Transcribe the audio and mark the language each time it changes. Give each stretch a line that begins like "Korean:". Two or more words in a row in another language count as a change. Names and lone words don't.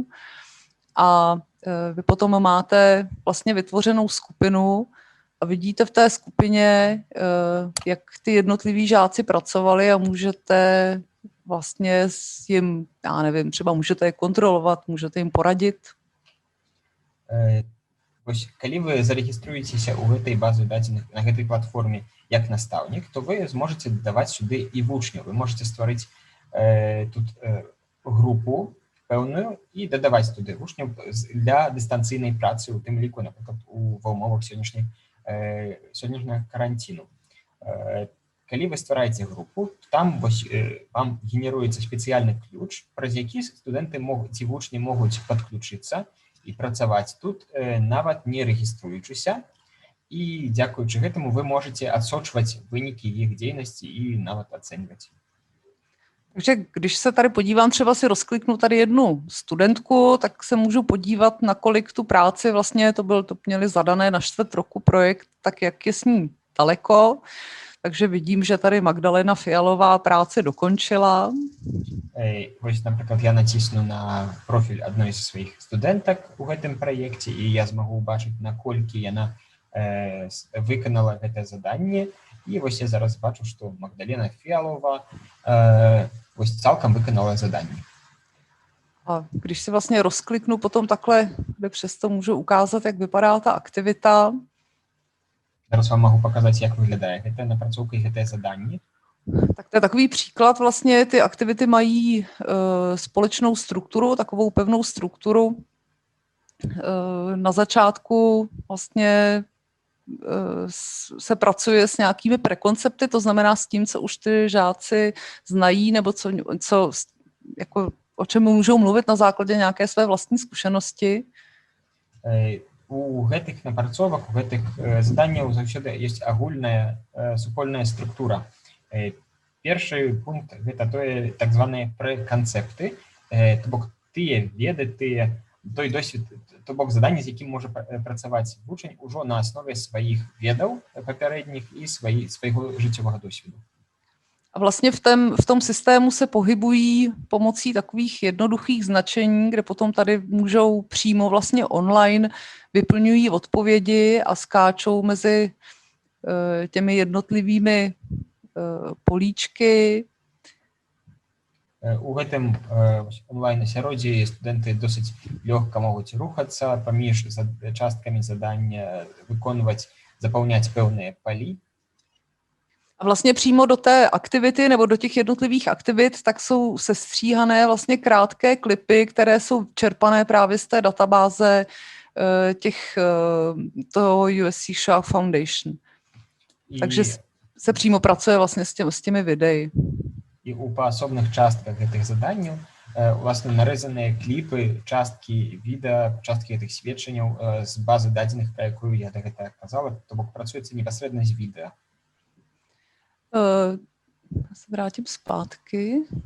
Czech: A vy potom máte vlastně vytvořenou skupinu a vidíte v té skupině, jak ty jednotliví žáci pracovali a můžete vlastně jim, já nevím, třeba můžete je kontrolovat, můžete jim poradit.
Belarusian: калі вы зарэгіструецеся ў гэтай базы дадзеных на гэтай платформе як настаўнік, то вы зможаце дадаваць сюды і вучняў. Вы можете стварыць тут групу пэўную і дадаваць туды вучняў для дыстанцыйнай працы, у тым ліку, напрыклад, ва ўмовах сённяшняга каранціну. Калі вы ствараеце групу, там вам генеруецца спецыяльны ключ, праз які студэнты ці вучні могуць падключыцца і працаваць тут, нават не рэгіструючыся. І дзякуючы гэтаму вы можете адсочваць вынікі іх дзейнасці і нават ацэньваць.
Czech: Takže když se tady podívám, třeba si rozkliknu tady jednu studentku, tak se můžu podívat, nakolik tu práci vlastně to měli zadané na 4 roku projekt, tak jak je s ní daleko. Takže vidím, že tady Magdalena Fialová práci dokončila.
Belarusian: Вось, напрыклад, я націсну на профіль адной з сваіх студэнтак у гэтым праекце, і я змагу ўбачыць, наколькі яна выканала гэтае заданне. І вось я зараз бачу, што Магдалена Фиалова вось цалкам выканала заданне.
Czech: A když si vlastně rozkliknu potom takhle, kde přesto můžu ukázat, jak vypadá ta aktivita.
Belarusian: Зараз вам
Russian: могу показать,
Czech: jak vypadá
Belarusian: гэтая напрацоўка і гэтае заданне.
Czech: Tak to je takový příklad, vlastně ty aktivity mají společnou strukturu, takovou pevnou strukturu. Na začátku vlastně se pracuje s nějakými prekoncepty, to znamená s tím, co už ty žáci znají, nebo co jako, o čem můžou mluvit na základě nějaké své vlastní zkušenosti.
Belarusian: У гэтых напрацовак, у гэтых заданняў заўсёды ёсць агульная супольная структура. Першы пункт – гэта тое так званыя прэканцэпты, то бок тыя веды, той досвед, то бок заданні, з якім можа працаваць вучань ужо на аснове сваіх ведаў папярэдніх і свайго жыццёвага досведу.
Czech: A vlastně v tom systému se pohybují pomocí takových jednoduchých značení, kde potom tady můžou přímo vlastně online vyplňují odpovědi a skáčou mezi těmi jednotlivými políčky.
Belarusian: У гэтым онлайн-асяроддзі студэнты досыць лёгка могуць рухацца паміж часткамі задання, выконваць, запаўняць пэўныя палі.
Czech: A vlastně přímo do té aktivity nebo do těch jednotlivých aktivit tak jsou sestříhané vlastně krátké klipy, které jsou čerpané právě z té databáze toho USC Shark Foundation. Takže se přímo pracuje vlastně s těmi videi.
Belarusian: І ў паасобных частках гэтых заданняў власне нарэзаныя кліпы, часткі відэа, часткі гэтых сведчанняў з базы дадзеных, пра якую я да гэтага казала, то бок працуецца непасрэдна з відэа.
Czech: Já se vrátím zpátky.